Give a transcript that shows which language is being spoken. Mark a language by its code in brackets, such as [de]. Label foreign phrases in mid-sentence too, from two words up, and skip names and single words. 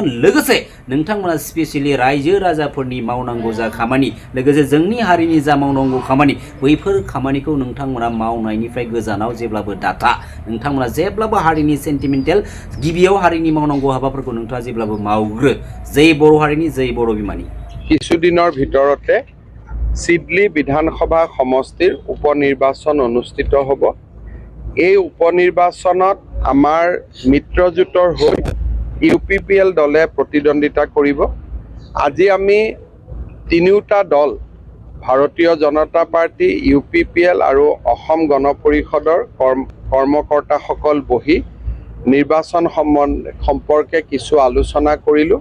[brx] लोगोसे नोंथांमोना स्पेसियेलि रायजो राजाफोरनि मावनांगौ जा खामानि, लोगोसे जोंनि हारिनि जा मावनांगौ खामानि, बैफोर खामानिखौ नोंथांमोना मावनायनिफ्राय गोजानाव जेब्लाबो दाथा। नोंथांमोना जेब्लाबो हारिनि सेन्टिमेन्टेल गिबियाव हारिनि मावनांगौ हाबाफोरखौ नोंथाङा जेब्लाबो मावग्रो। जै बर' हारिनि, जै बर' बिमानि। [as] কিছুদিনৰ ভিতৰতে চিডলি বিধানসভা সমষ্টিৰ উপনিৰ্বাচন অনুষ্ঠিত হ'ব। এই উপনিৰ্বাচনত আমাৰ মিত্ৰজোঁটৰ হৈ UPPL দলে প্ৰতিদ্বন্দ্বিতা কৰিব। আজি আমি তিনিওটা দল, ভাৰতীয় জনতা পাৰ্টি, UPPL আৰু অসম গণ পৰিষদৰ কৰ্মকৰ্তাসকল বহি নিৰ্বাচন সম্পৰ্কে কিছু আলোচনা কৰিলোঁ।